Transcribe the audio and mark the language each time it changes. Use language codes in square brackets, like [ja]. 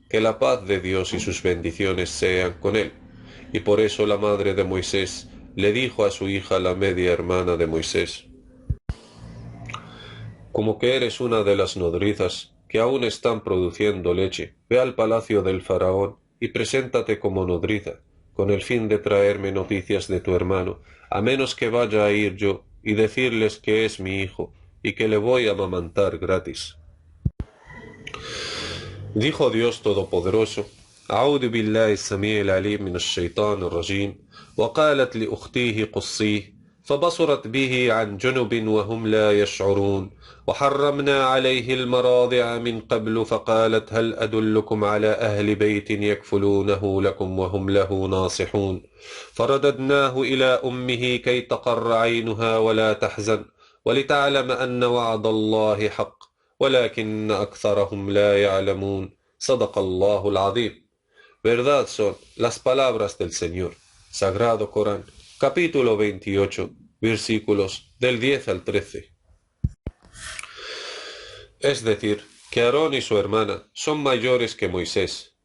[es] Que la paz de Dios y sus bendiciones sean con él. Y por eso la madre de Moisés le dijo a su hija, la media hermana de Moisés: como que eres una de las nodrizas que aún están produciendo leche, ve al palacio del faraón y preséntate como nodriza, con el fin de traerme noticias de tu hermano, a menos que vaya a ir yo y decirles que es mi hijo y que le voy a amamantar gratis. Dijo Dios Todopoderoso: [ar] أعوذ بالله السميع العليم من الشيطان الرجيم وقالت لأختيه قصيه فبصرت به عن جنب وهم لا يشعرون وحرمنا عليه المراضع من قبل فقالت هل أدلكم على أهل بيت يكفلونه لكم وهم له ناصحون فرددناه إلى أمه كي تقر عينها ولا تحزن ولتعلم أن وعد الله حق ولكن أكثرهم لا يعلمون. صدق الله العظيم. [es] Verdad son las palabras del Señor. Sagrado Corán, capítulo 28, versículos del 10 al 13. Es decir, que Aarón y su hermana son mayores que Moisés.